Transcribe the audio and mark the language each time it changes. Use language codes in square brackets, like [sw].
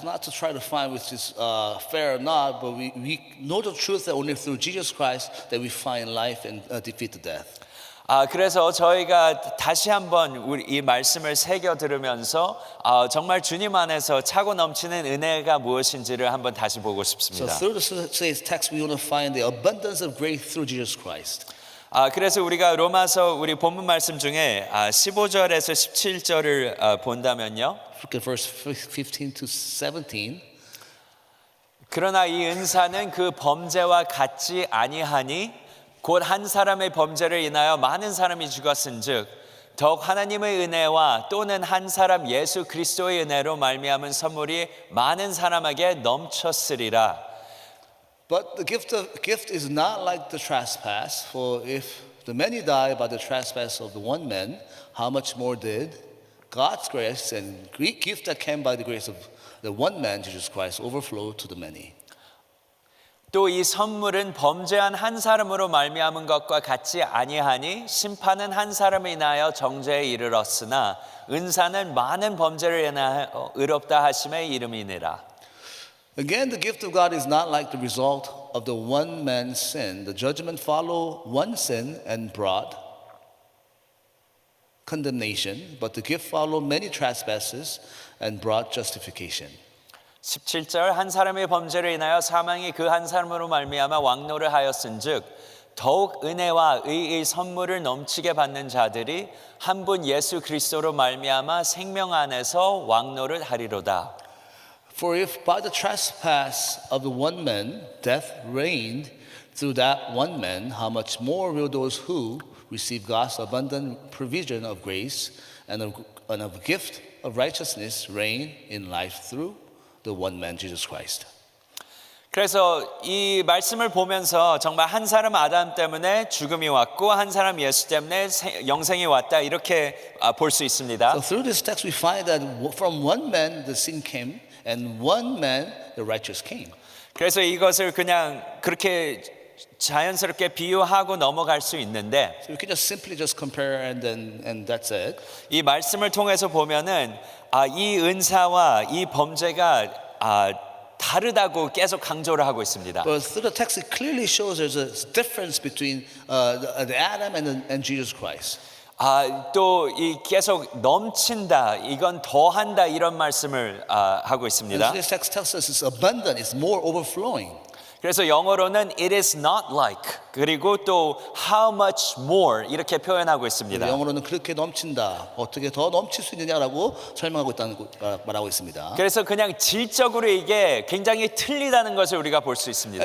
[en] It's not to try to find which is fair or not, but we know the truth that only through Jesus Christ that we find life and defeat the death. [ko] 그래서 저희가 다시 한번 우리 이 말씀을 새겨 들으면서 정말 주님 안에서 차고 넘치는 은혜가 무엇인지를 한번 다시 보고 [en] So [ko] 싶습니다. [en] through today's text, we want to find the abundance of grace through Jesus Christ. [ko] 그래서 우리가 로마서 우리 본문 말씀 중에 15절에서 17절을 본다면요. [en] Look at verse 15 to 17. [ko] 그러나 이 은사는 그 범죄와 같지 아니하니 곧 한 사람의 범죄를 인하여 많은 사람이 죽었은즉 더욱 하나님의 은혜와 또는 한 사람 예수 그리스도의 은혜로 말미암은 선물이 많은 사람에게 넘쳤으리라. [en] But the gift is not like the trespass, for if the many die by the trespass of the one man, how much more did God's grace and gift that came by the grace of the one man, Jesus Christ, overflow to the many? [ko] 또 이 선물은 범죄한 한 사람으로 말미암은 것과 같지 아니하니 심판은 한 사람에 인하여 정죄에 이르렀으나 은사는 많은 범죄를 인하여 의롭다 하심의 이름이니라. [en] Again, the gift of God is not like the result of the one man's sin. The judgment followed one sin and brought condemnation, but the gift followed many trespasses and brought justification. [ko] 17절 한 사람의 범죄를 인하여 사망이 그 한 사람으로 말미암아 왕노를 하였은즉 더욱 은혜와 의의 선물을 넘치게 받는 자들이 한 분 예수 그리스도로 말미암아 생명 안에서 왕노를 하리로다. [en] For if by the trespass of the one man death reigned through that one man, how much more will those who receive God's abundant provision of grace and of gift of righteousness reign in life through the one man, Jesus Christ. [ko] 그래서 이 말씀을 보면서 정말 한 사람 아담 때문에 죽음이 왔고 한 사람 예수 때문에 영생이 왔다 이렇게 볼 수 있습니다. [en] So through this text we find that from one man the sin came and one man the righteous came. [ko] 그래서 이것을 그냥 그렇게 자연스럽게 비유하고 넘어갈 수 있는데 [en] So we can just simply compare and that's it. [ko] 이 말씀을 통해서 보면은 이 은사와 이 범죄가 다르다고 계속 강조를 하고 있습니다. [en] But through the text it clearly shows there's a difference between the Adam and Jesus Christ. [ko] 또 이 계속 넘친다, 이건 더한다 이런 말씀을 하고 있습니다. [en] This text tells us it's abundant, it's more overflowing. [ko] 그래서 영어로는 [en] it is not like [ko] 그리고 또 [en] how much more [ko] 이렇게 표현하고 있습니다. 영어로는 그렇게 넘친다. 어떻게 더 넘칠 수 있느냐라고 설명하고 있다는 말하고 있습니다. 그래서 그냥 질적으로 이게 굉장히 틀리다는 것을 우리가 볼 수 있습니다.